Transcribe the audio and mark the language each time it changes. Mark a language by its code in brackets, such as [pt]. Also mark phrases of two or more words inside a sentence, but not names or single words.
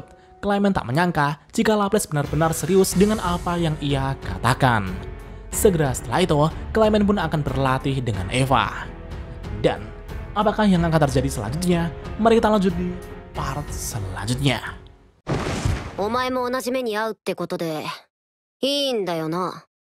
[id] Clement tak menyangka jika Laples benar-benar serius dengan apa yang ia katakan. Segera setelah itu, Clement pun akan berlatih dengan Eva. Dan, apakah yang akan terjadi selanjutnya? Mari kita lanjut di part selanjutnya. [ja] お前も同じ目に遭うってことでいいんだよな。